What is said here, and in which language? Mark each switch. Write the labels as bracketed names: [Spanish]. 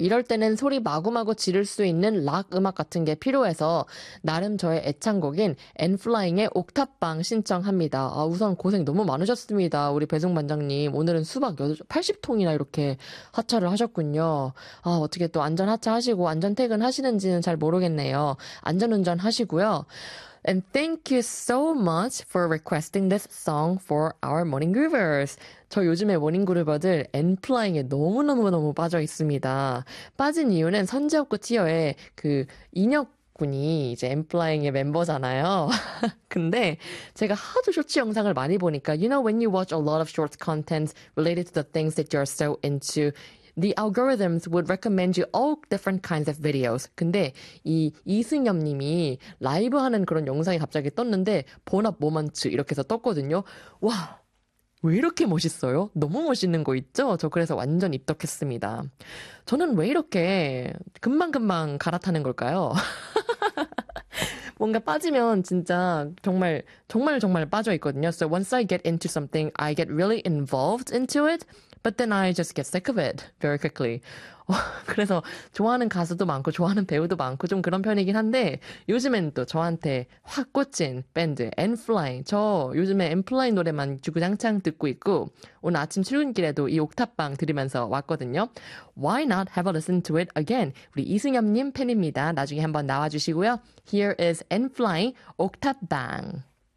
[Korean] 이럴 때는 소리 마구마구 지를 수 있는 락 음악 같은 게 필요해서 나름 저의 애창곡인 엔플라잉의 옥탑방 신청합니다. 우선 고생 너무 많으셨습니다. 우리 배송 반장님. 오늘은 수박 80통이나 이렇게 하차를 하셨군요. 어떻게 또 안전 하차하시고 안전 퇴근하시는지는 잘 모르겠네요. 안전 운전 하시고요. [English] And thank you so much for requesting this song for our Morning Groovers. [Korean] 저 요즘에 모닝 그루버들 엔플라잉에 너무너무너무 빠져 있습니다. 빠진 이유는 선재업고 티어의 그 인혁군이 이제 엔플라잉의 멤버잖아요. 근데 제가 하도 쇼츠 영상을 많이 보니까, [English] you know, when you watch a lot of short content related to the things that you're so into, the algorithms would recommend you all different kinds of videos. [Korean] 근데 이 이승엽 님이 라이브 하는 그런 영상이 갑자기 떴는데 본업 모먼츠 이렇게 해서 떴거든요. 와, 왜 이렇게 멋있어요? 너무 멋있는 거 있죠? 저 그래서 완전 입덕했습니다. 저는 왜 이렇게 금방금방 갈아타는 걸까요? 뭔가 빠지면 진짜 정말 정말 정말 빠져 있거든요. [English] So once I get into something, I get really involved into it. But then I just get sick of it very quickly. [Korean] 그래서 좋아하는 가수도 많고 좋아하는 배우도 많고 좀 그런 편이긴 한데 요즘엔 또 저한테 확 꽂힌 밴드 엔플라잉. 저 요즘에 엔플라잉 노래만 주구장창 듣고 있고 오늘 아침 출근길에도 이 옥탑방 들으면서 왔거든요. [English] Why not have a listen to it again? [Korean] 우리 이승엽님 팬입니다. 나중에 한번 나와주시고요. [English] Here is [Korean] 엔플라잉 옥탑방.